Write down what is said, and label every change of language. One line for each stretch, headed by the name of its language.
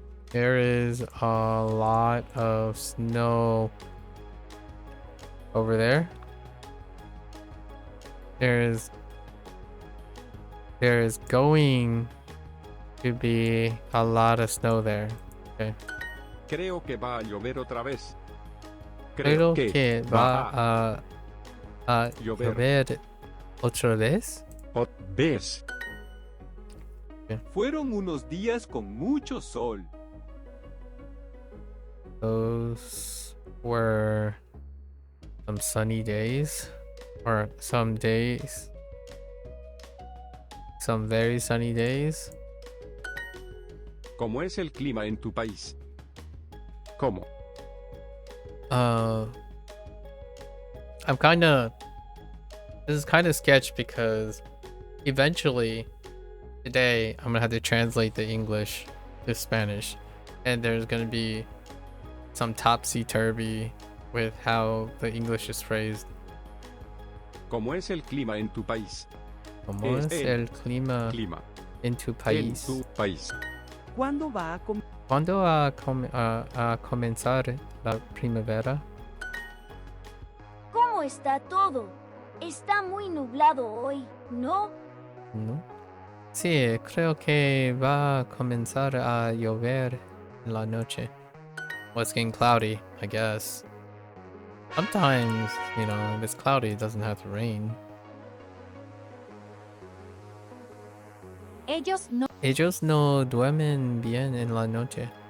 English: There is a lot of snow over there. There is going to be a lot of snow there. Okay.
Spanish: Creo que va a llover otra vez. Creo que va a llover otra vez. ¿Ves? Fueron unos días con mucho sol.
English: Those were some sunny days, or some days, some very sunny days.
Spanish: ¿Cómo es el clima en tu país? ¿Cómo?
English: I'm this is kind of sketch because eventually today I'm gonna have to translate the English to Spanish, and there's gonna be some topsy-turvy with how the English is phrased.
Spanish: ¿Cómo es el clima en tu país? ¿Cómo es el clima en tu país? En tu país. ¿Cuándo va a ¿Cuándo va a comenzar la primavera? ¿Cómo está todo? Está muy nublado hoy, ¿no? ¿No? Sí, creo que va a comenzar a llover en la noche.
English: Well, it's getting cloudy, I guess. Sometimes, you know, if it's cloudy, it doesn't have to rain.
Spanish: Ellos no. Ellos no duermen bien en la noche.